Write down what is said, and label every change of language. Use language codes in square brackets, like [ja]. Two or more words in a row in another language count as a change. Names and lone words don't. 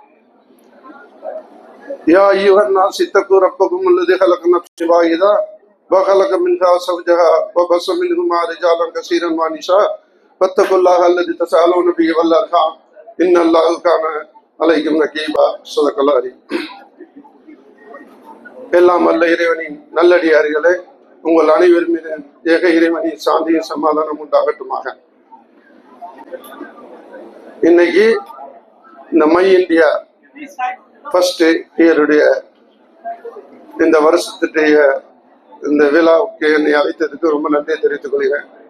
[ar] يا أيها الناس اتقوا ربكم الذي خلق نفسا واحدة وخلق منها زوجها وبث منهما رجالا كثيرا ونساء واتقوا الله الذي تساءلون به والارحام ان الله كان عليكم رقيبا صدق الله العظيم. [ta] எல்லாம் வல்ல இறைவனின் நல்லடியார்களே, உங்கள் அனைவர் மீது ஏக இறைவனின் சாந்தியும் சமாதானம் உண்டாகட்டுமாக. இன்னைக்கு இந்த மை இந்தியா ஃபர்ஸ்ட் இயருடைய இந்த வருஷத்துடைய இந்த விழாவுக்கு என்னை அழைத்ததுக்கு ரொம்ப நன்றியை தெரிவித்துக் கொள்கிறேன்.